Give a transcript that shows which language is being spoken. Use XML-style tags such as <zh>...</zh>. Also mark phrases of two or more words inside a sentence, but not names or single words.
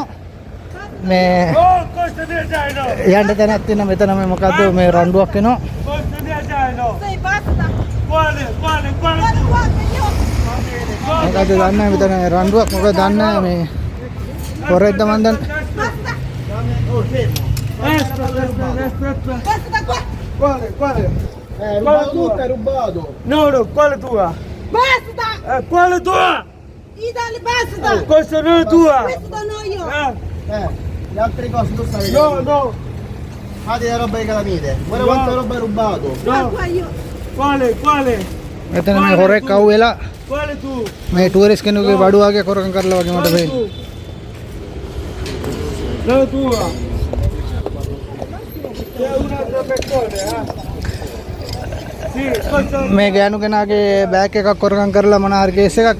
<si>මේ යන්න තැනක් තියෙන මෙතන මේ මොකද්ද මේ රණ්ඩුවක් එනවා. මොකද්ද දන්නේ මෙතන රණ්ඩුවක් මොකද දන්නේ මේ කොරෙද්ද මන් දන්නේ.</si> <it>rubato. No, quale tua? Basta! Quale tua? Idali, basta! Questa non è tua! Questo no io! Le altre cose tu stai vedendo? No, no! Fate le robe che la mite. Guarda quanta roba hai rubato! No! Quale?</it> <si>මෙතන මේ හොරෙක් අහුවෙලා</si> <it>Quale tu?</it> <si>මේ ටුවරිස්ට් කෙනෙකුගේ බඩුවාගේ කොරකම් කරලා වගේ මට වෙන්නේ.</si> <it>La tua!</it> <si>මේ ගෑනු කෙනාගේ බෑග් එකක් හොරගම් කරලා මොන හරි කේස් එකක්.</si>